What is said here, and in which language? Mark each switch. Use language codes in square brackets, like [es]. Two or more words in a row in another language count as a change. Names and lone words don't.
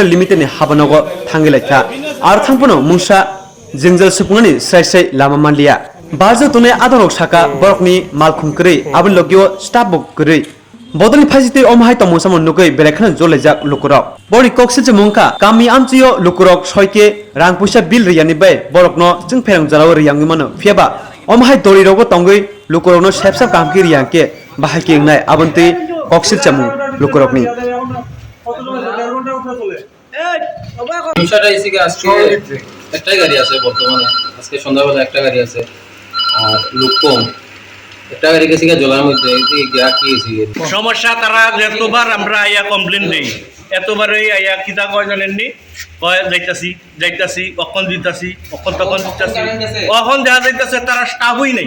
[trp] लिमिटेड नि हाबनगो थांगिलाइखा आरो थांपनो मुंसा जोंजाल सुपुंनि स्राय लामा मानलिया बाजो तने आदरक साका बरकनि मालखुमकरै आबो लगियो स्टाफ बकरै बदलनि फाजिते अमहाय तमुसा मनुगै बेलेखन जोलेजाक लुकुरक बरि कक्सिलसे मुंका कामि आमचियो लुकुरक सयके रां पैसा बिल रियानि बाय बरकनो जों फेरां जालाव रियांगि मानो फियाबा अमहाय दरि रोगो तंगै लुकुरकनो सेबसा कामकि रियांके बाहायके इंनाय आबन्ति कक्सिल चामु लुकुरकनि [bn] সমস্যাটা এসে আজকে একটাই গাড়ি আছে বর্তমানে, আজকে সন্ধ্যাবেলা একটা গাড়ি আছে আর লোক কম। একটা গাড়ি গেছে জলার মধ্যে সমস্যা তারা যতবার আমরা আইয়া কমপ্লেন দেই এতবারই আইয়া কিতা কয় জানেননি, কয় যাইতাছি অখন দিতাছি অখন তখন দিতাছি অখন দেখা যাইতাছে তারা স্টাফই নাই।